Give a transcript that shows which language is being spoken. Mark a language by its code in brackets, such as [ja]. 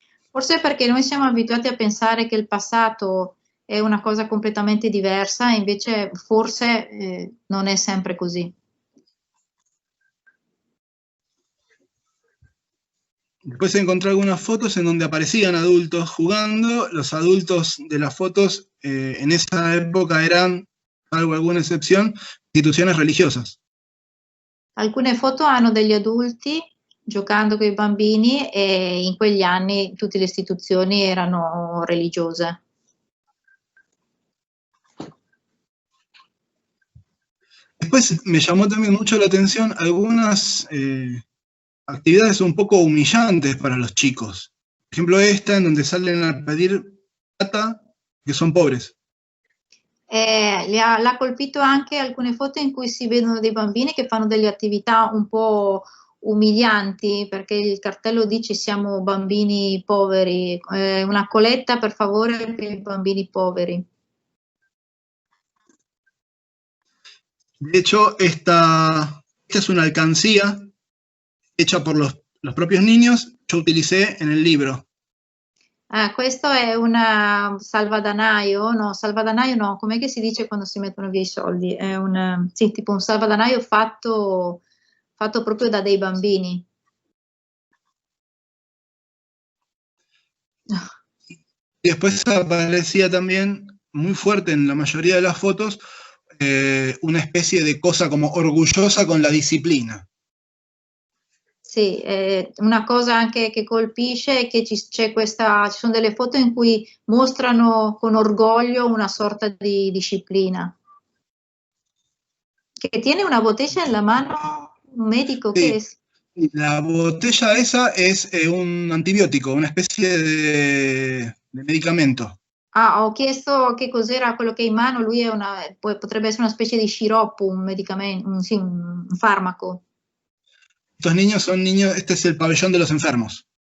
[it] Forse perché noi siamo abituati a pensare che il passato è una cosa completamente diversa, e invece forse non è sempre così. [es] Después encontré algunas fotos en donde aparecían adultos jugando. Los adultos de las fotos en esa época eran, salvo alguna excepción, instituciones religiosas. [it] Alcune foto hanno degli adulti giocando con i bambini e in quegli anni tutte le istituzioni erano religiose. [es] Después me llamó también mucho la atención algunas actividades un poco humillantes para los chicos. Por ejemplo, esta en donde salen a pedir plata, che [it] sono [es] pobres. [it] L'ha colpito anche alcune foto in cui si vedono dei bambini che fanno delle attività un po' umilianti, perché il cartello dice siamo bambini poveri, una coletta per favore per i bambini poveri. [es] De hecho, esta es una alcancía hecha por los propios niños, yo utilicé en el libro. [it] Questo è un salvadanaio, no, com'è che si dice quando si mettono via i soldi? È sì, tipo un salvadanaio fatto proprio da dei bambini. [es] Y después aparecía también, muy fuerte en la mayoría de las fotos, una especie de cosa como orgullosa con la disciplina. [it] Sì, una cosa anche che colpisce è che ci sono delle foto in cui mostrano con orgoglio una sorta di disciplina. [es] Che tiene una botella en la mano, un médico, Sí. ¿qué es? La botella esa es un antibiótico, una especie de medicamento. [it] Ho chiesto che cos'era quello che ha in mano, lui potrebbe essere una specie di sciroppo, un medicamento, sì, un farmaco. [es] Estos niños son niños, este es el pabellón de los enfermos.